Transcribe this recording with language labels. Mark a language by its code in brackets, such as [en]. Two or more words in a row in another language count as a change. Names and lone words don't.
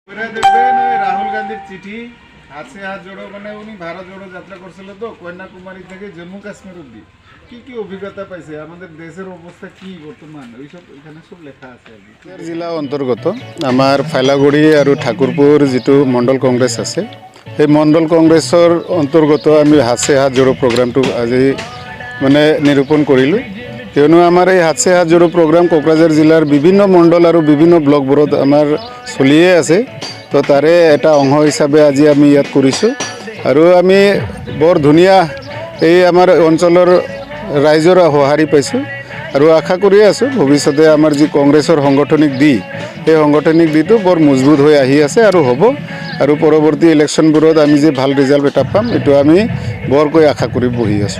[bn] দেখবেন ওই রাহুল গান্ধীর চিঠি হাতে হাত জোড়ো মানে উনি ভারত জোড়ো যাত্রা করছিল তো কন্যাকুমারী থেকে জম্মু কাশ্মীর অব্দি কি অভিজ্ঞতা পাইছে আমাদের দেশের অবস্থা কি বর্তমান ওইসব এখানে সব লেখা আছে আর কি। [as] জিলা অন্তর্গত আমার ফাইলাগুড়ি আর ঠাকুরপুর যেটো মণ্ডল কংগ্রেছ আছে সেই মণ্ডল কংগ্ৰেছৰ অন্তৰ্গত আমি হাতে হাত জোড়ো প্ৰগ্ৰামটো আজি মানে নিৰূপণ কৰিলোঁ কিয়নো আমাৰ এই হাতে হাত জোড়ো প্ৰগ্ৰাম কোকৰাঝাৰ জিলাৰ বিভিন্ন মণ্ডল আৰু বিভিন্ন ব্লকবোৰত আমাৰ চলিয়ে আছে তো তাৰে এটা অংশ হিচাপে আজি আমি ইয়াত কৰিছোঁ আৰু আমি বৰ ধুনীয়া এই আমাৰ অঞ্চলৰ ৰাইজৰ সঁহাৰি পাইছোঁ আৰু আশা কৰি আছোঁ ভৱিষ্যতে আমাৰ যি কংগ্ৰেছৰ সাংগঠনিক দিশ এই সাংগঠনিক দিশটো বৰ মজবুত হৈ আহি আছে আৰু হ'ব আৰু পৰৱৰ্তী ইলেকশ্যনবোৰত আমি যে ভাল ৰিজাল্ট এটা পাম এইটো আমি বৰকৈ আশা কৰি বহি আছোঁ।